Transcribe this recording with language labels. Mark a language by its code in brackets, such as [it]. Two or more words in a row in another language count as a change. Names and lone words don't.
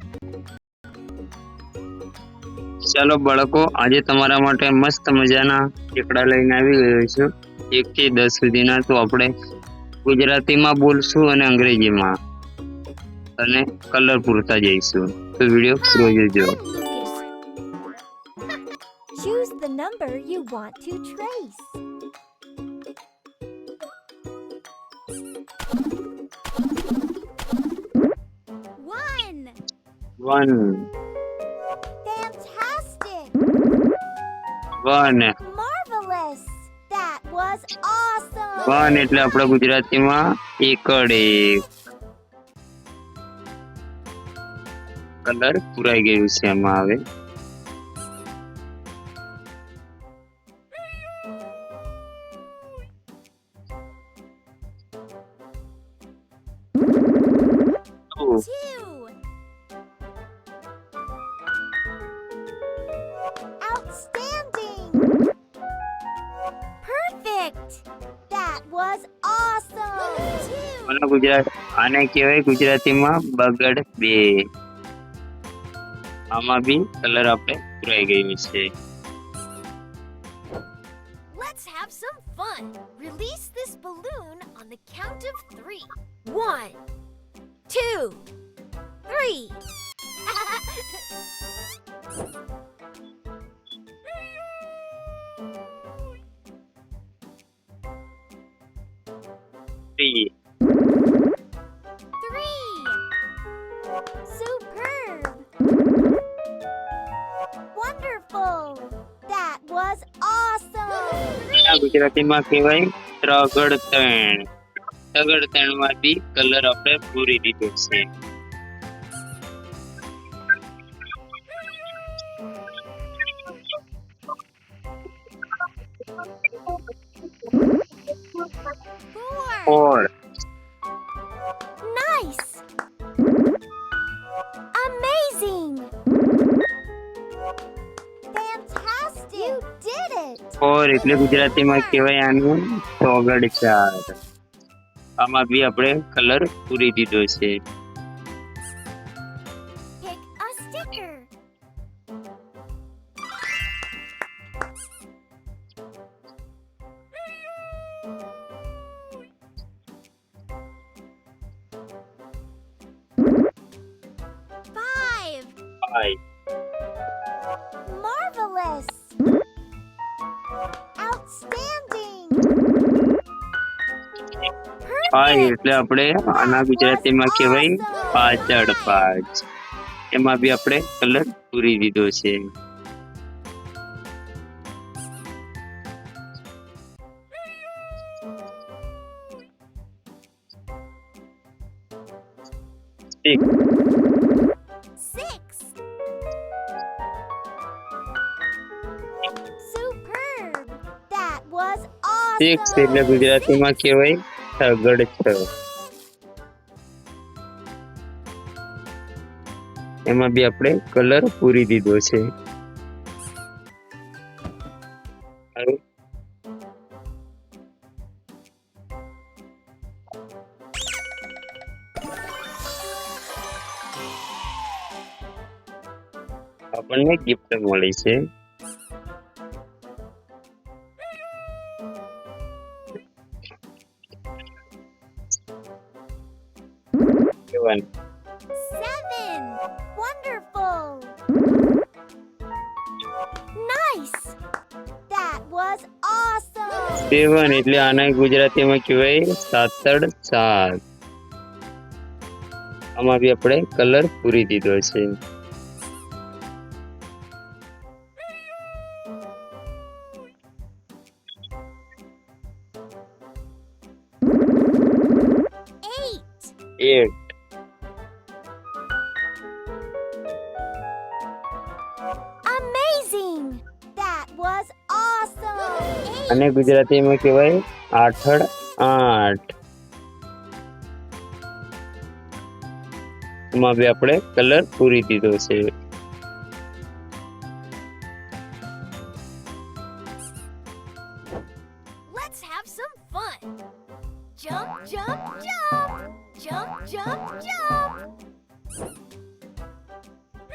[gu] ચાલો બાળકો, આજે તમારા માટે મસ્ત મજાના ચેકડા લઈને આવી ગયો છું. 1 થી 10 સુધીના. તો આપણે ગુજરાતીમાં બોલશું અને અંગ્રેજીમાં અને કલર પૂરતા જઈશું. તો વિડીયો પૂરો જોજો. [en] I'm Lucas. Choose the number you want to trace. One. 1 Fantastic. 1 Marvelous. That was awesome. [gu] 1 એટલે આપણે ગુજરાતીમાં એકડ 1. કલર પૂરાઈ ગયું છે એમાં. હવે [en] Two. Outstanding. Perfect. That was awesome. [gu] આને કહેવાય ગુજરાતીમાં બગડ 2. આમાં બી કલર આપણે પૂરાઈ ગયું છે. [en] Let's have some fun. Release this balloon on the count of 3. 1, 2, 3. 3 Superb. Wonderful. That was awesome. [gu] ગુજરાતીમાં કહેવાય ત્રગડ 3. ત્રગડ 3 માં બી કલર આપણે પૂરી દીધો છે. [en] Four. 4 Nice. Amazing. Fantastic. You did it. [gu] 4 એટલે ગુજરાતીમાં કહેવાય આનું ચોગડ 4. આમાં બી આપણે કલર પૂરી દીધો છે. [en] Pick a sticker. Five. 5 Marvelous. Outstanding. [gu] 5 એટલે આપણે આના ગુજરાતીમાં કહેવાય પાછળ 5. એમાં બી આપણે કલર પૂરી દીધો છે. [en] Six. Superb. That was 6 awesome. [gu] એટલે ગુજરાતીમાં કહેવાય તગડ 6. એમાં બી આપણે કલર પૂરી દીધો છે. સારું. આપણને ગિફ્ટ મળી છે. [en] Seven. 7. Wonderful. Nice. That was awesome. [gu] 7 એટલે આને ગુજરાતીમાં કહેવાય સાતડ 7. આમાં બી આપણે કલર પૂરી દીધો છે. [en] Eight. 8 Amazing. That was awesome. [gu] અને ગુજરાતીમાં કહેવાય આઠડ 8. એમાં બી આપણે કલર પૂરી દીધો છે. [en] Let's have some fun. Jump, jump, jump. Jump, jump, jump.